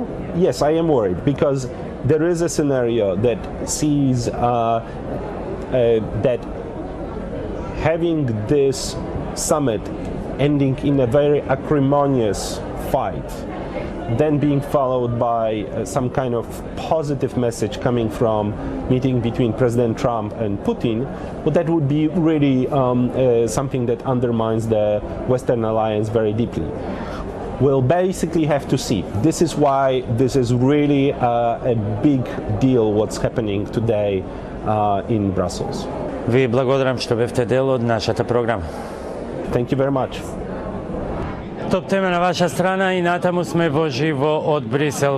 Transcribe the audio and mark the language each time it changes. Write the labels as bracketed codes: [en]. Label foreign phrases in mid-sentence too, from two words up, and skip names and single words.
[en] Yes, I am worried, because there is a scenario that sees that having this summit ending in a very acrimonious fight, then being followed by some kind of positive message coming from meeting between President Trump and Putin, well, that would be really something that undermines the Western alliance very deeply. we'll basically have to see. This is why this is really a big deal what's happening today in Brussels. [mk] Ви благодарам што бевте дел од нашата програма. [en] Thank you very much. [mk] Топ тема на ваша страна и натаму сме во живо од Брисел.